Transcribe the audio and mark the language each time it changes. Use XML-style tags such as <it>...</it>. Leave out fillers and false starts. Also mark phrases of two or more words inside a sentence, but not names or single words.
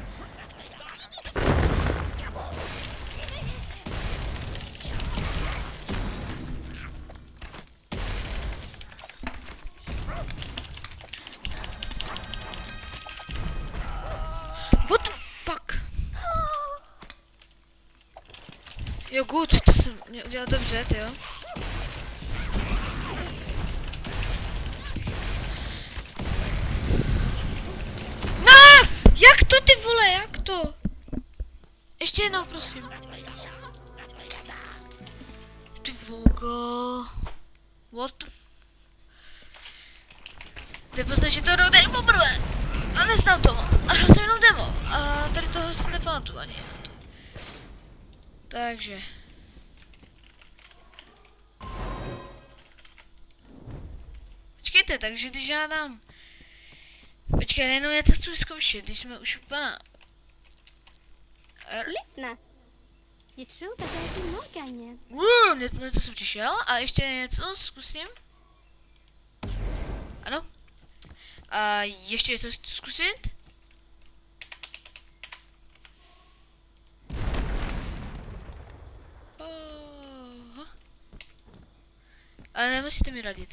<en>What the fuck?</en> <cs>Jo, good, to jsem udělal dobře, jo. Jak to, ty vole, jak to? Ještě jednou, prosím. Ty vogo.</cs> <en>What the</en> <cs>To je v podstatě to jdou poprvé. A neznám to moc. A hrál jsem jenom demo. A tady toho si nepamatuju ani na to. Takže. Počkejte, takže když já dám... Počkej, nejenom něco chci zkoušet, když jsme už u pana...</cs> <sv>Lyssna. Jag tror att jag är Morgan.</sv> <cs>Něco jsem přišel a ještě něco zkusím. Ano. A ještě něco zkusit. Ale nemusíte mi radit.</cs>